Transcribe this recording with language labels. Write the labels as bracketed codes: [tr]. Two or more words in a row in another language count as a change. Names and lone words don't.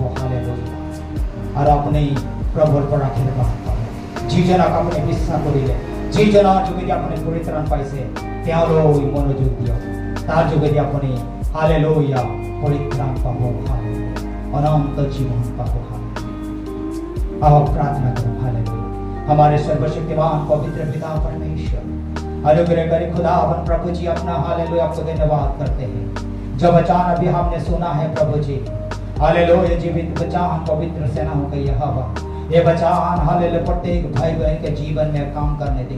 [as] হালেলুয়া। আৰু আপুনি প্ৰভুৰ পৰা আশীৰ্বাদ পাব। যিজনক আপুনি বিশ্বাস কৰিলে, যিজনৰ যোগেদি আপুনি পৰিত্ৰাণ পাইছে, তেওঁলৈ মনোযোগ দিয়ক। তাৰ যোগেদি আপুনি হালেলুয়া পৰিত্ৰাণ পাব, অনন্ত জীवन পাব। [hi] आओ प्रार्थना करो। हालेलुया। हमारे सर्वशक्तिमान पवित्र पिता परमेश्वर, अनुग्रहकारी खुदावन प्रभु जी, अपना हालेलुया आपको धन्यवाद करते हैं। जो वचन अभी हमने सुना है प्रभु जी, हालेलुया, जीवित वचन पवित्र सेनाओं का यहोवा, ये वचन हालेलुया प्रत्येक भाई बहन के जीवन में काम करने दे।